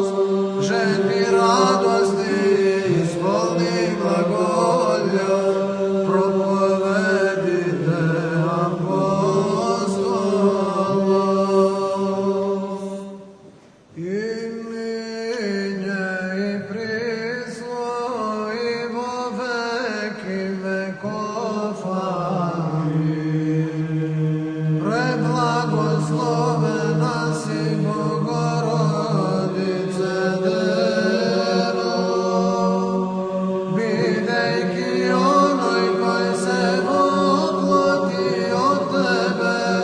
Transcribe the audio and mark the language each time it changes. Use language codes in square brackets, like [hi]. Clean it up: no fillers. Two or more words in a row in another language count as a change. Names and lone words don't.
[cu] Жени радости, исполни глаголя, проповедите апостолов. И ныне и присно и во веки веков. Аминь. Преблагословена си Богородице Дево, бидейки оной кой се воплоти от тебе,